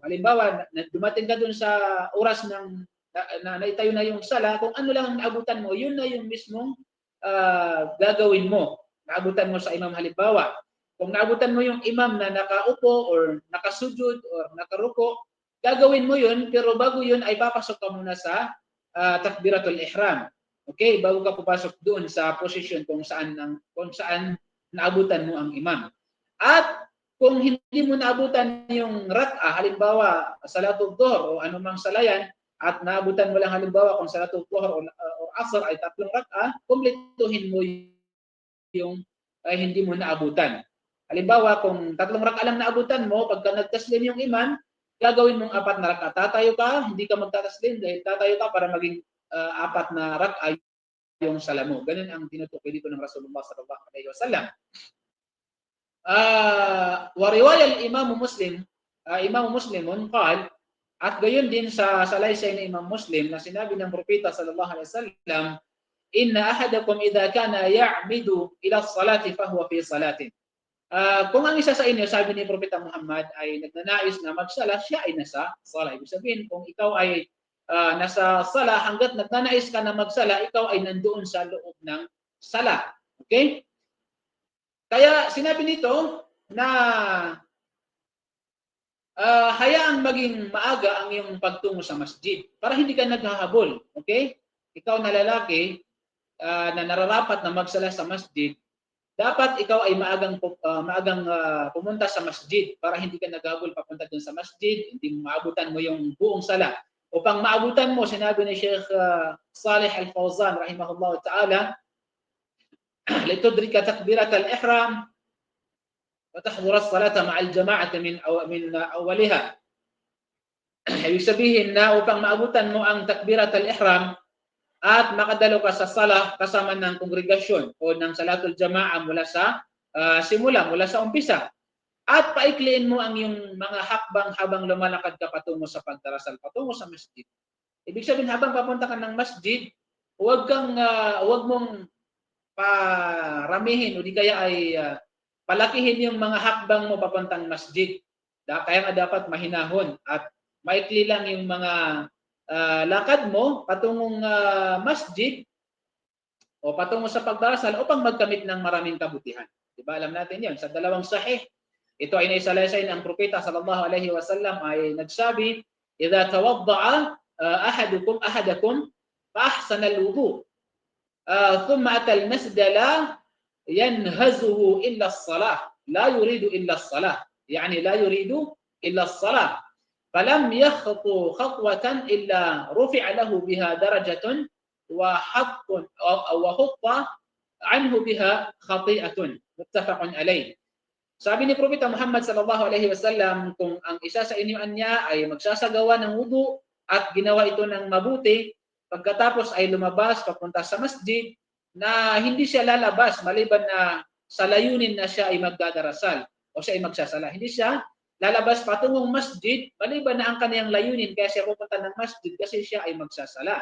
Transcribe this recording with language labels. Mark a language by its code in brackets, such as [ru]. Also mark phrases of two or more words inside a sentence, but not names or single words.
[tl] Halimbawa, dumating ka dun sa oras ng na naitayo na yung sala, kung ano lang ang naabutan mo, yun na yung mismong gagawin mo. Naabutan mo sa imam halimbawa. Kung naabutan mo yung imam na nakaupo or nakasujud or nakaruko, gagawin mo yun, pero bago yun ay papasok ka muna sa [ar] تكبيرة الإحرام. [tl] Okay, bago ka papasok doon sa position kung saan naabutan mo ang imam. At kung hindi mo naabutan yung rak'ah, halimbawa [ar] صلاة الظهر [tl] o anumang salayan, at naabutan mo lang halimbawa kung [ar] صلاة الظهر [tl] o asr ay 3 rak'ah, kumpletuhin mo yung hindi mo naabutan. Halimbawa kung 3 rak'ah lang naabutan mo, pagka nagtaslim yung imam, gagawin mong 4 na rak'ah. Tatayo ka, hindi ka magtataslim dahil tatayo ka para maging 4 na rak'ah yung sala mo. Ganun ang tinutukoy dito ng [ar] رسول الله صلى الله عليه وسلم وروى الإمام مسلم قال, [tl] at gayon din sa salaysay na Imam Muslim na sinabi ng Propeta [ar] صلى الله عليه وسلم إن أحدكم إذا كان يعمد إلى الصلاة فهو في صلاة. [tl] Kung ang isa sa inyo, sabi ni Propeta Muhammad, ay nagnanais na magsala, siya ay nasa sala. Ibig sabihin, kung ikaw ay nasa sala, hanggat nagnanais ka na magsala, ikaw ay nandoon sa loob ng sala. Okay? Kaya sinabi nito na hayaang maging maaga ang iyong pagtungo sa masjid para hindi ka naghahabol. Okay? Ikaw na lalaki na nararapat na magsala sa masjid, dapat ikaw ay maagang pumunta sa masjid para hindi ka naghabol papunta dun sa masjid, hindi maabutan mo yung buong sala. Upang maabutan mo, sinabi ni Sheikh Salih Al-Fawzan [ar] رحمه الله تعالى لتدرك تكبيرة الإحرام وتحضر الصلاة مع الجماعة من أولها. [tl] Ibig sabihin na upang maabutan mo ang [ar] تكبيرة الإحرام [tl] at makadalo ka sa sala kasama ng kongregasyon o ng [ar] صلاة الجماعة [tl] mula sa simula, mula sa umpisa. At paikliin mo ang iyong mga hakbang habang lumalakad ka patungo sa pagdarasal, patungo sa masjid. Ibig sabihin, habang papunta ka ng masjid, huwag mong paramihin o di kaya ay palakihin yung mga hakbang mo papuntang masjid. Kaya nga dapat mahinahon at maikli lang yung mga lakad mo patungong masjid o patungo sa pagdarasal upang magkamit ng maraming kabutihan. Diba? Alam natin yun. Sa dalawang sahih, ito ay naisalaysay ng propeta [ar] صلى الله عليه وسلم [tl] ay nagsabi, [ar] "إذا توضأ أحدكم فأحسن الوضوء ثم أتى المسجد لا ينهزه إلا الصلاة لا يريد إلا الصلاة, la yuridu illa as-salah." يعني لا يريد إلا الصلاة. فلم يخطو خطوة إلا رفع له بها درجة وحط عنه بها خطيئة متفق عليه. [tl] Sabi ni Propeta Muhammad [ar] صلى الله عليه وسلم, [tl] kung ang isa sa inyo niya ay magsasagawa ng wudu at ginawa ito ng mabuti, pagkatapos ay lumabas papunta sa masjid, na hindi siya lalabas maliban na sa layunin na siya ay magdadarasal o siya ay magsasala. Hindi siya lalabas patungong masjid, maliban na ang kaniyang layunin kaya siya pupunta ng masjid kasi siya ay magsasala.